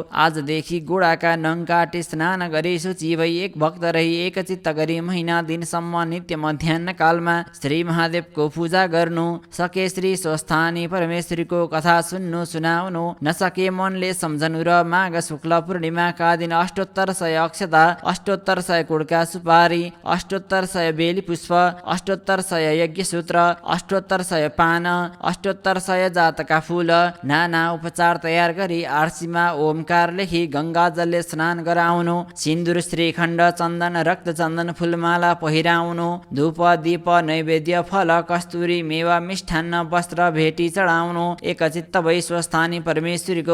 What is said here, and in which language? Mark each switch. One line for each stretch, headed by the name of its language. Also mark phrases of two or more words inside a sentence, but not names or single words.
Nepali: आजदेखि गोडाका नङ काटी स्नान गरी शुचि भई एक भक्त रही एकचित्त गरी महिना दिनसम्म नित्य मध्याह्न कालमा श्री महादेवको पूजा गर्नु। सके श्री स्वस्थानी परमेश्वरीको कथा सुन्नु सुनाउनु, नसके मनले सम्झनु र माघ शुक्ल पूर्णिमाका दिन अष्टोत्तर 100 अक्षता, अष्टोत्तर 100 कुडका सुपारी, अष्टोत्तर 100 बेली पुष्प, अष्टोत्तर 100 यज्ञ सूत्र, अष्टोत्तर 100 पान, अष्टोत्तर 100 जातका फूल, नाना उपचार तयार गरी आरसीमा ओमकार लेखी गंगा जलले स्नान गराउनु, सिन्दुर श्रीखण्ड चन्दन रक्त चन्दन फुलमाला पहिराउनु, धूप दीप नैवेद्य फल कस्तुरी मेवा मिष्ठान्न वस्त्र भेटी चढाउनु, एकचित्त भई स्वस्थानी परमेश्वरीको